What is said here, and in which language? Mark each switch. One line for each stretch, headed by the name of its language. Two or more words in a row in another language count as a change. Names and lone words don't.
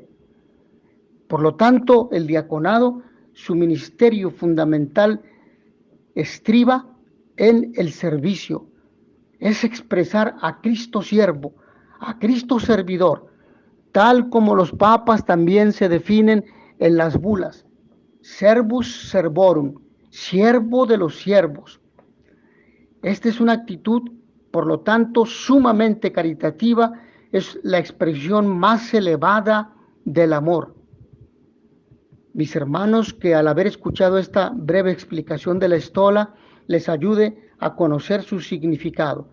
Spanish: Por lo tanto, el diaconado, su ministerio fundamental estriba en el servicio. Es expresar a Cristo siervo, a Cristo servidor, tal como los papas también se definen en las bulas.
Latin: Servus servorum,
Spanish: siervo de los siervos. Esta es una actitud, por lo tanto, sumamente caritativa, es la expresión más elevada del amor. Mis hermanos, que al haber escuchado esta breve explicación de la estola, les ayude a conocer su significado.